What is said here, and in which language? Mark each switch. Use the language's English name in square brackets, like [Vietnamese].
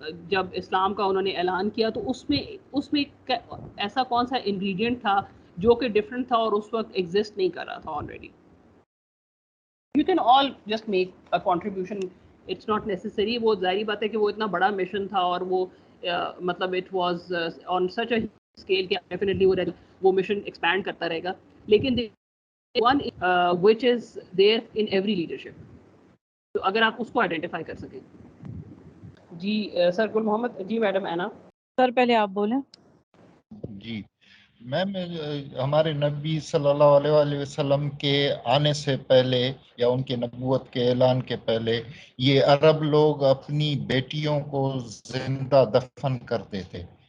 [Urdu] جب اسلام کا انہوں نے اعلان کیا تو اس میں ایسا کون سا انگریڈینٹ تھا جو کہ ڈفرینٹ تھا اور اس وقت ایگزسٹ نہیں کر رہا تھا already? You can all just make a contribution. [English] It's not necessary. [Urdu] وہ ظاہری بات ہے کہ وہ اتنا بڑا مشن تھا اور وہ مطلب it was on such a scale کہ definitely وہ مشن ایکسپینڈ کرتا رہے گا. [English] لیکن one which is there in every leadership. [Urdu] تو اگر آپ اس کو آئیڈینٹیفائی کر سکیں. جی سر گل محمد. جی میڈم اینا. سر پہلے آپ بولیں. جی میم، ہمارے نبی صلی اللہ علیہ وآلہ وسلم کے آنے سے پہلے یا ان کے نبوت کے اعلان کے پہلے یہ عرب لوگ اپنی بیٹیوں کو زندہ دفن کرتے تھے.